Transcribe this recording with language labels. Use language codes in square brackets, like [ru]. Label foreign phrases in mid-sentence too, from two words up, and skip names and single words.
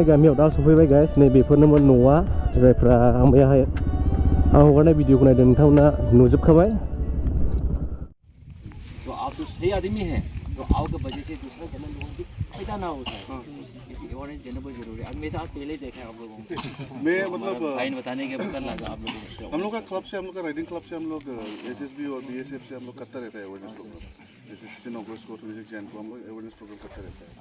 [brx] गामियाव दा सफैबाय गाइस नै बेफोरनोमोन न'आ जायफ्रा मैयाहाय आं हगारनाय भिडिअखौ नायदों नोंथांमोना नुजोबखाबाय [hi] तो आप तो सही आदमी हैं तो आओ के वजह से दूसरा गलत लोगों की फायदा ना हो जाए और जनबो जरूरी अब मैं तो आप पहले देखा आप लोगों को मैं मतलब फाइन बताने के बाद लगा आप लोगों को हम लोग का क्लब से हम लोग का [en] riding club [hi] से हम लोग एसएसबी और बीएसएफ से हम लोग करता रहता है [en] awareness program [hi] जैसे 15 अगस्त को 26 जनवरी को हम लोग [en] awareness program [hi] करता रहता है